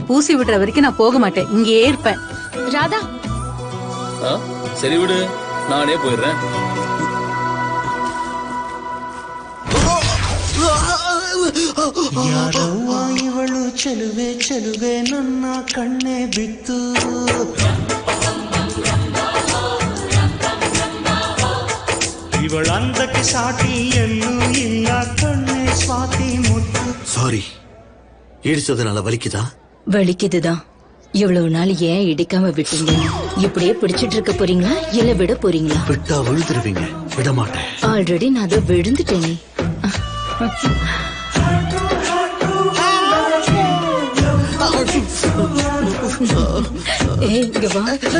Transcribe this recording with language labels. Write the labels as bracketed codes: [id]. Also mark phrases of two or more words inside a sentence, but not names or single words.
[ta] பூசி விடுற வரைக்கும் நான் போக மாட்டேன், இங்கேயே இருப்பேன். ராதா சரி விடு, நானே போயிடுறேன். [kn] ಯಾರವ್ವ ಇವಳು ಚೆಲುವೆ ಚೆಲುವೆ ನನ್ನ ಕಣ್ಣೆ ಬಿತ್ತು ಇವಳಂದಕ್ಕೆ ಸಾಟಿ ಎಲ್ಲೂ ಇಲ್ಲ ಕಣ್ಣೆ ಸ್ವಾತಿ ಮುತ್ತು. [ta] சாரி, இடிச்சதுனால வலிக்குதா? வலிக்குதுதான். இவ்வளவு நாள் ஏன் இடிக்காம விட்டீங்க? இப்படியே பிடிச்சிட்டு இருக்க போறீங்களா இல்ல விட போறீங்களா? விட்டா விழுந்துருவீங்க, விட மாட்டேன். ஆல்ரெடி நான் அதை விழுந்துட்டேனே. ஏய் இங்க வா.